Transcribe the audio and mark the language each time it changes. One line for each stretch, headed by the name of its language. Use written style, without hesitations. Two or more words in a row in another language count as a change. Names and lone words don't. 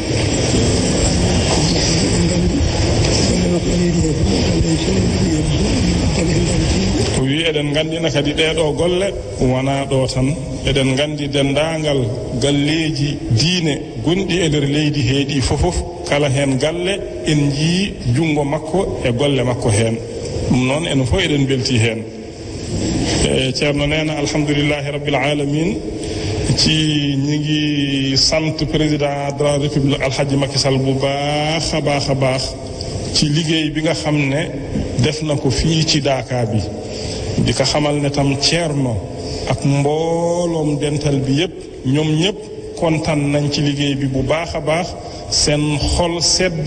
Fula: o wi eɗen nganndina kadi ɗeɗo golle wona ɗo tan eɗen nganndi denndaangal galleeji diine gonɗi e nder leydi heeɗi fof kala hen galle en jii junngo makko e golle makko hen ɗum noon enen fof eɗen belti hen ceerno neena
Arabic: الحمد لله رب العالمين
Wolof: ci ñi ngi sant
French: président de la république
Wolof: alhaji Macky Sall bu baax a baax ci liggéey bi nga xam ne def na ko fii ci Dakar bi di ko xamal ne tam ceerno ak mbooloom dental bi yépp ñoom ñépp kontaan nañ ci liggéey bi bu baax a baax seen xol sedd